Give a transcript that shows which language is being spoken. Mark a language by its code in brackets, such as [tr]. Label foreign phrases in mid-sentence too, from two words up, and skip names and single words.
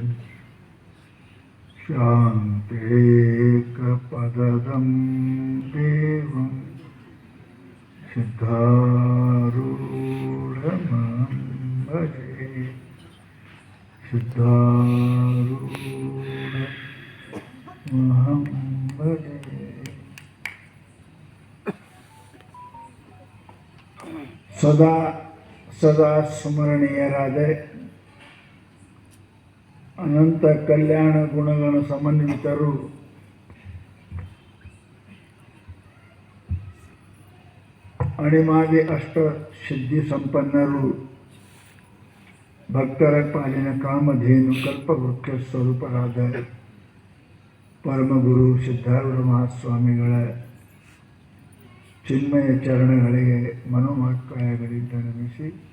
[sa] शान्तेकपदं देवं सिद्धारूढमहं भजे सिद्धारूढमहं भजे. [kn] ಸದಾ ಸದಾ ಸ್ಮರಣೀಯರಾದ ಅನಂತ ಕಲ್ಯಾಣ ಗುಣಗಳ ಸಮನ್ವಿತರು ಅಣಿಮಾದಿ ಅಷ್ಟ ಸಿದ್ಧಿ ಸಂಪನ್ನರು ಭಕ್ತರ ಪಾಲಿನ ಕಾಮಧೇನು ಕಲ್ಪವೃಕ್ಷ ಸ್ವರೂಪರಾದ ಪರಮಗುರು ಸಿದ್ಧಾರೂಢ ಮಹಾಸ್ವಾಮಿಗಳ ಚಿನ್ಮಯ ಚರಣಗಳಿಗೆ ಮನೋವಾಕ್ಕಾಯಗಳಿಂದ ನಮಿಸಿ